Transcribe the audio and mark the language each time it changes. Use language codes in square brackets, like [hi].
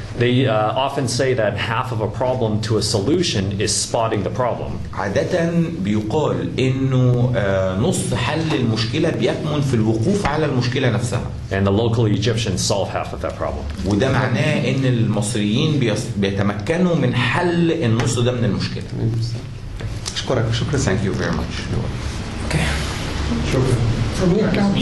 [en] They often say that half of a problem to a solution is spotting the problem. [ar] عادة بيقال إنه نص حل المشكلة بيكمن في الوقوف على المشكلة نفسها. [en] And the local Egyptians solve half of that problem. [ar] وده معناه إن المصريين بيتمكنوا من حل النص ده من المشكلة. أشكرك. شكرا. [en] Thank you very much. [ar] Okay. شكرا.